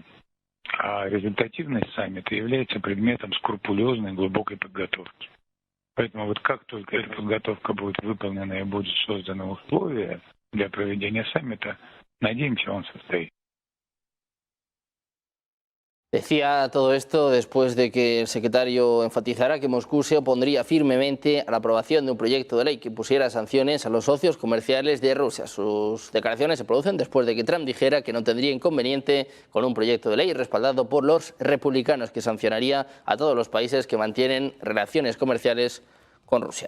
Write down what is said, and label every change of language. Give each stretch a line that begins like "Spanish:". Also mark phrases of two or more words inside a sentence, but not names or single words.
Russian: А результативность саммита является предметом скрупулезной глубокой подготовки. Поэтому вот как только эта подготовка будет выполнена и будут созданы условия для проведения саммита, надеемся, он состоится.
Spanish: Decía todo esto después de que el secretario enfatizara que Moscú se opondría firmemente a la aprobación de un proyecto de ley que pusiera sanciones a los socios comerciales de Rusia. Sus declaraciones se producen después de que Trump dijera que no tendría inconveniente con un proyecto de ley respaldado por los republicanos que sancionaría a todos los países que mantienen relaciones comerciales con Rusia.